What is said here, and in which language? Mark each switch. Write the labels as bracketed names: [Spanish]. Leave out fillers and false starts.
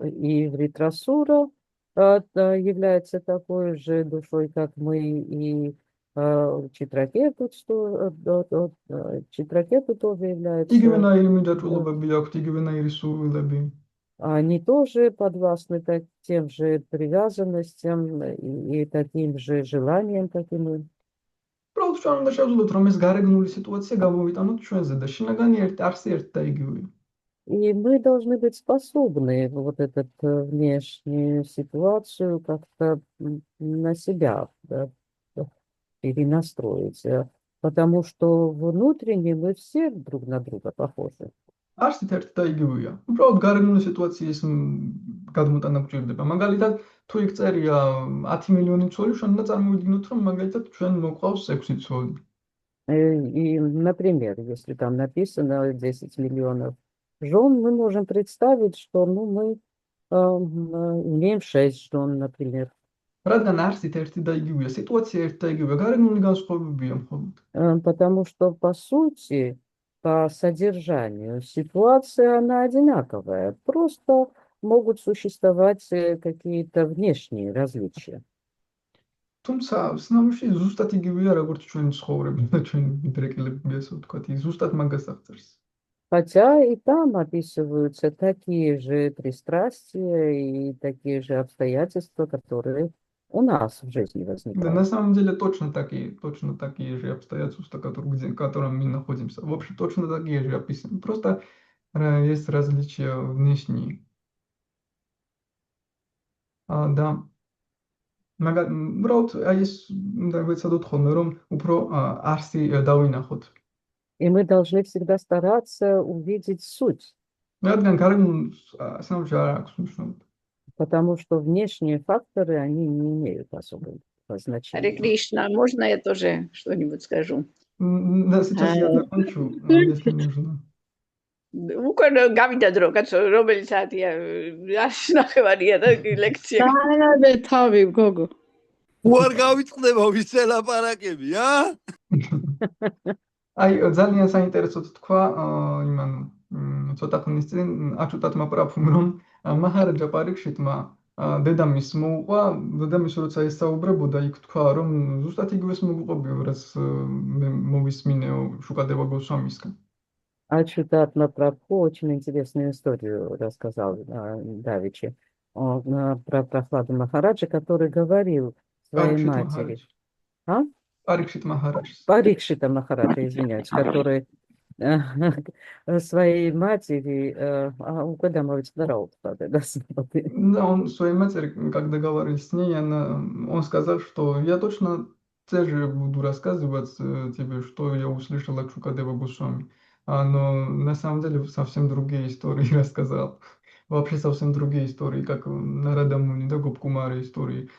[Russian] И Вритрасура является такой же душой, как мы, и Читракету тоже является. [Georgian] იგივენაირი მიჯაჭვულობები აქვთ, იგივენაირი სურვილები. [Russian] Они тоже подвластны тем же привязанностям и таким же желаниям, как и мы. [Georgian] უბრალოდ ჩვენ უნდა შევძლოთ, რომ ეს გარეგნული სიტუაცია გამოვიტანოთ ჩვენზე და შინაგანი არსი ერთ და იგივეა. [Russian] И мы должны быть способны вот эту внешнюю ситуацию как-то на себя перенастроить, потому что внутренне мы все друг на друга похожи. [Georgian] არსით ერთ და იგივეა. უბრალოდ გარეგნული სიტუაციის გადმოტანა გჭირდება. მაგალითად, თუ იქ წერია 10 მილიონი ცოლი, ჩვენ უნდა წარმოვიდგინოთ, რომ მაგალითად ჩვენ მოყავს 6 ცოლი. [Russian] И, например, если там написано 10 миллионов жен, мы можем представить, что мы имеем 6 жен, например. [Georgian] რადგან არსით ერთი და იგივეა, სიტუაცია ერთ და იგივეა, გარეგნული განსხვავებებია მხოლოდ. [Russian] Потому что, по сути, по содержанию ситуация, она одинаковая. Просто могут существовать какие-то внешние различия. [Georgian] თუმცა, სინამდვილეში ზუსტად იგივეა, როგორც ჩვენი ცხოვრება და ჩვენი მიდრეკილები, ასე ვთქვათ, ზუსტად მაგას აღწერს. [Russian] Хотя и там описываются такие же пристрастия и такие же обстоятельства, которые у нас в жизни Да, возникают. на самом деле точно такие же обстоятельства, которым мы находимся. В общем, точно такие же описаны. Просто есть различия внешние. Да. Брат, есть, давайте [Georgian] ხოლმე, რომ უფრო არსი დავინახოთ. [Russian] И мы должны всегда стараться увидеть суть, [Georgian] რადგან გარეგნულ სინამდვილეში არ აქვს მნიშვნელობა. [Russian] потому что внешние факторы, они не имеют особого Харе значения. Кришна, можно я тоже что-нибудь скажу? Да, сейчас я закончу, если нужно. [Georgian] უკან გავიდა დრო, კაცო, რომელი საათია? 8:30-ია და ლექცია. Სანადე თავი, გოგო. უარ გავიწყდება ვისე ლაპარაკები, აი, ძალიან საინტერესოდ თქვა იმან ცოტა ხნის წინ აჩუტატმა პრაფუმ, რომ მაჰარაჯა პარიქშიტმა დედამის მოუყვა, დედამის როცა ესაუბრებოდა, იქ თქვა, რომ ზუსტად იგივეს მოგუყვებიო, რაც მე მოვისმინეო შუკადევა გოსვამისგან. [Russian] Ачутатма Прабху очень интересную историю рассказал давеча про Прохладу Махараджа, который говорил своей матери. Парикшит Махарадж. Парикшита Махараджа, извиняюсь, который своей матери, [Georgian] უკვე დამოვიწყდა რა უთხრა დედას. [Russian] Да, он своей матери, когда говорил с ней, он сказал, что я точно те же буду рассказывать тебе, что я услышал от Шукадева Госвами. Но на самом деле совсем другие истории рассказал. Вообще совсем другие истории, как Нарада Муни, да, Гопкумара истории.